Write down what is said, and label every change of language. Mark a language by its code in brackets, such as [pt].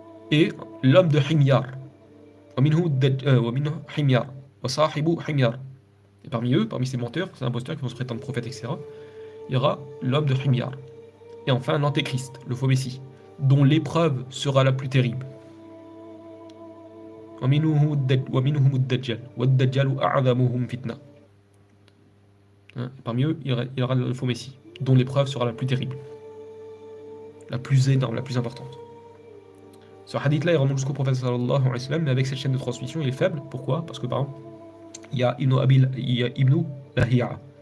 [fr] Et l'homme de Himyar. [ar] Minhum Himyar. Wa Sahibu Himyar. [fr] Et parmi eux, parmi ces menteurs, ces imposteurs qui vont se prétendre prophètes, etc., il y aura l'homme de Himyar. Et enfin, l'antéchrist, le faux messie, dont l'épreuve sera la plus terrible. [ar] ومنهم الدجال والدجال أعظمهم فتنة. [fr] Parmi eux, il y aura le faux messie, dont l'épreuve sera la plus terrible, la plus énorme, la plus importante. Ce hadith-là, il remonte jusqu'au prophète sallallahu alayhi wa sallam, mais avec cette chaîne de transmission, il est faible. Pourquoi? Parce que par exemple, il y a Ibn Lahiya.